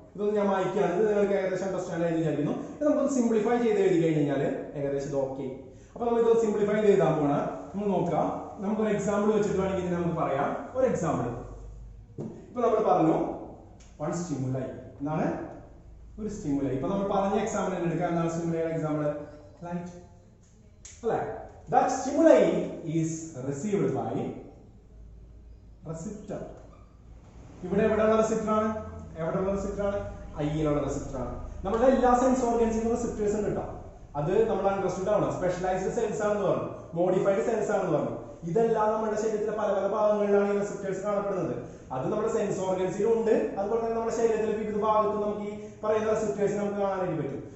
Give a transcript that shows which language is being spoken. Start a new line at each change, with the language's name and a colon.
Malayalam: ഇതൊന്നും ഞാൻ വായിക്കുകയാണ്, ഇത് നിങ്ങൾക്ക് ഏകദേശം അണ്ടർസ്റ്റാൻഡ് ആയി വിചാരിക്കുന്നു. ഇത് നമുക്കൊന്ന് സിംപ്ലിഫൈ ചെയ്ത് എഴുതി കഴിഞ്ഞാൽ ഏകദേശം ഇത് ഓക്കെ. അപ്പൊ നമുക്ക് സിംപ്ലിഫൈ ചെയ്ത് എഴുതാൻ പോണ നമ്മൾ നോക്കാം. നമുക്കൊരു എക്സാമ്പിൾ വെച്ചിട്ട് വേണമെങ്കിൽ നമുക്ക് പറയാം. ഒരു എക്സാമ്പിൾ ഇപ്പൊ നമ്മൾ പറഞ്ഞു വൺ സ്റ്റിമുലൈ എന്നാണ്, ഒരു സ്റ്റിമുലൈ. ഇപ്പൊ നമ്മൾ പറഞ്ഞ എക്സാമ്പിൾ തന്നെ എടുക്കാം. എന്താണ് സ്റ്റിമുലൈയുടെ എക്സാമ്പിൾ? ലൈറ്റ് അല്ലേ?
English: That stimuli is received by receptor.
Malayalam: ഇവിടെ എവിടെയുള്ള റിസപ്റ്റർ ആണ്? എവിടെയുള്ള റിസപ്റ്റർ ആണ്? ഐയിലുള്ള റിസപ്റ്റർ ആണ്. നമ്മുടെ എല്ലാ സെൻസ് ഓർഗൻസിനും റിസപ്റ്റേഴ്സ് ഉണ്ട് കേട്ടോ. അത് നമ്മൾ അണ്ടർസ്റ്റുഡ് ആണ്. സ്പെഷ്യലൈസ്ഡ് സെൽസ് ആണെന്ന് പറഞ്ഞു, മോഡിഫൈഡ് സെൽസ് ആണെന്ന് പറഞ്ഞു. ഇതെല്ലാം നമ്മുടെ ശരീരത്തിലെ പല പല ഭാഗങ്ങളിലാണ് ഈ റിസപ്റ്റേഴ്സ് കാണപ്പെടുന്നത്. അത് നമ്മുടെ സെൻസ് ഓർഗൻസിലും ഉണ്ട്, അതുപോലെ തന്നെ നമ്മുടെ ശരീരത്തിലെ വിവിധ ഭാഗത്തും നമുക്ക് ഈ പറയുന്ന റിസപ്റ്റേഴ്സ് നമുക്ക് കാണാനായിട്ട് പറ്റും.